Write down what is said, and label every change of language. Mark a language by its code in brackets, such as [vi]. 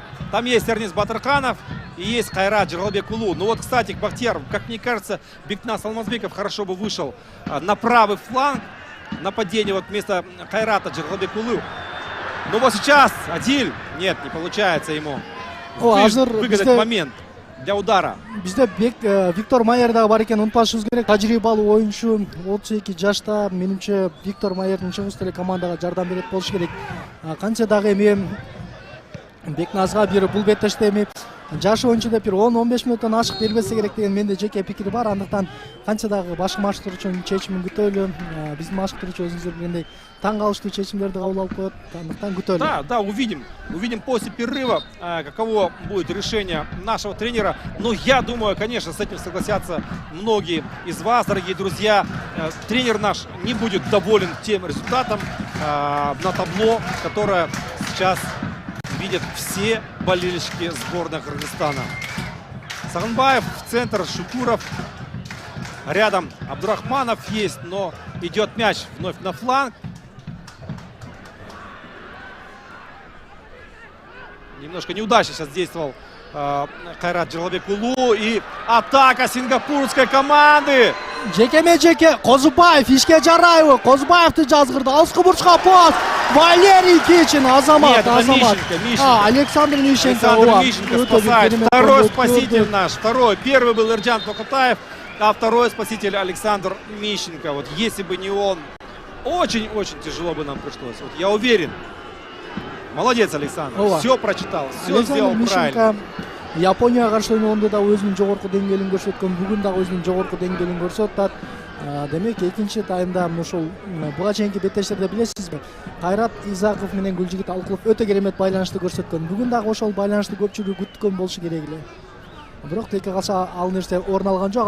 [ru] Там есть Эрнис Батырханов и есть Кайрат Джералбекулу. Ну вот, кстати, Бахтияр, как мне кажется, Бекнас Алмазбеков хорошо бы вышел на правый фланг нападения вот вместо Кайрата Джералбекулу. Ну вот сейчас Адиль. Нет, не получается ему выгадать момент для удара. [ky] Бизде Виктор Майер дагы бар экен, унутпашыбыз керек. Тажрыйбалуу оюнчу, 32 жашта. Менимче Виктор Майердин чыгыш деле командага жардам берет болуш керек. Канча дагы эми Бекназга бир бул беттеште эми жашы oyuncu деп бир 10-15 мүнөттөн ашык бербесе керек деген менде жеке пикир бар. Андыктан канча дагы башкы машыктыруучунун чечимин күтөлү. Биздин машыктыруучу өзүңүздөр билгендей таң калыштуу чечимдерди кабыл алып коет. Андыктан күтөлү. [ru] Да, увидим. Увидим после перерыва, каково будет решение нашего тренера. Но я думаю, конечно, с этим согласятся многие из вас, дорогие друзья. Тренер наш не будет доволен тем результатом на табло, которое сейчас видят все болельщики сборной Кыргызстана. Сагынбаев в центр, Шукуров. Рядом Абдурахманов есть, но идет мяч вновь на фланг. Немножко неудачно сейчас действовал Кайрат Жырлабекулу. И атака сингапурской команды. [ky] Жеке Козубаев ишке жарайбы. Козубаевди жазгырды. Алыскы бурчка пас. Валерий Кичин, Азамат. [ru] Нет, это Мищенко. Александр Мищенко. Александр Мищенко спасает. Второй спаситель наш. Второй. Первый был Эрджан Токатаев, а второй спаситель Александр Мищенко. Вот если бы не он, очень-очень тяжело бы нам пришлось. Вот я уверен. Молодец, Александр. Все прочитал, все сделал правильно. [ky] Японияга каршы ойногондо да өзүнүн жогорку деңгээлин көрсөткөн, бүгүн дагы өзүнүн жогорку деңгээлин көрсөтөт. Демек экинчи таймда ушул буга чейинки беттештерде билесизби, Кайрат Изаков менен Гүлжигит Алкулов өтө керемет байланышты көрсөткөн. Бүгүн дагы ошол байланышты көпчүлүк күткөн болушу керек эле. Бирок тилекке калса ал нерсе орун алган жок.